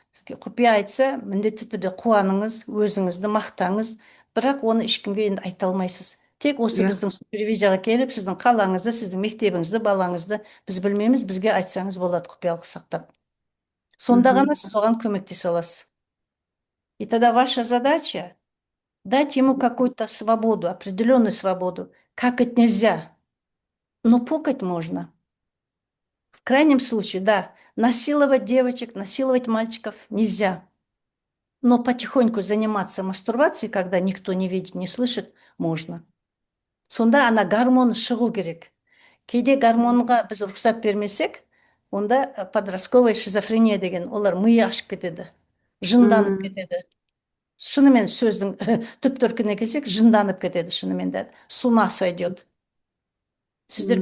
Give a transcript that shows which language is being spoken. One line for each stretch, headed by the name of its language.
Kazakh: Құпия айтса, міндетті түрде қуаныңыз, өзіңізді мақтаңыз, бірақ оны ешкімге енді айта алмайсыз. Тек осы иә. біздің супервизияға келіп, сіздің қалаңызды, сіздің мектебіңізді, балаңызды біз білмейміз, бізге айтсаңыз болады құпиялық сақтап. Сонда Мгм. ғана сіз оған көмектесе аласыз.
Russian: И тогда ваша задача дать ему какую-то свободу, определенную свободу. Какать нельзя, но пукать можно. В крайнем случае, да, насиловать девочек, насиловать мальчиков нельзя. Но потихоньку заниматься мастурбацией, когда никто не видит, не слышит, можно.
Kazakh: Сонда ана гормоны шығу керек. Кейде гормонға біз рұқсат бермесек, онда
Russian: подростковая шизофрения
Kazakh: деген, олар миы ашып кетеді, жынданып М, кетеді. Шынымен сөздің түп төркініне келсек, жынданып кетеді шынымен де.
Russian: С ума сойдет.
Kazakh: Сіздер